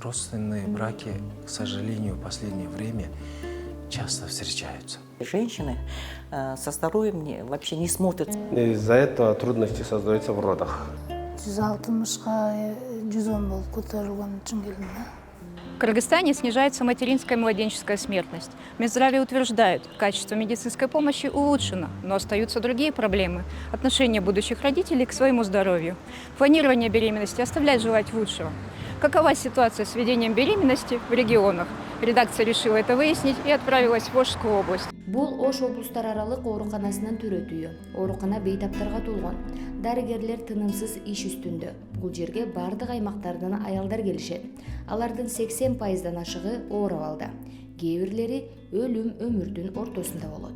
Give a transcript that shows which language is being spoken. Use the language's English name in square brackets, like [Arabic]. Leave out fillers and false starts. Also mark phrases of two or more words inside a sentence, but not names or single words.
[Russian] родственные браки, к сожалению, в последнее время часто встречаются. Женщины со здоровьем вообще не смотрят. Из-за этого трудности создаются в родах. [Kyrgyz] 160-га 110 болуп көтөрүлгөн үчүн келдим. [Russian] В Кыргызстане снижается материнская и младенческая смертность. Минздраве утверждает, качество медицинской помощи улучшено, но остаются другие проблемы. Отношение будущих родителей к своему здоровью. Планирование беременности оставляет желать лучшего. Какова ситуация с ведением беременности в регионах? Редакция решила это выяснить и отправилась в Ошскую область. [Kyrgyz] Бул Ош облустар аралык ооруканасынын төрөтүйү. Оорукана бейтаптарга толгон. Дарыгерлер тынымсыз иш үстүндө. Бул жерге бардык аймактардан аялдар келишет. Алардын 80%дан ашыгы оор абалда. Кээ бирлери өлүм өмүрдүн ортосунда болот.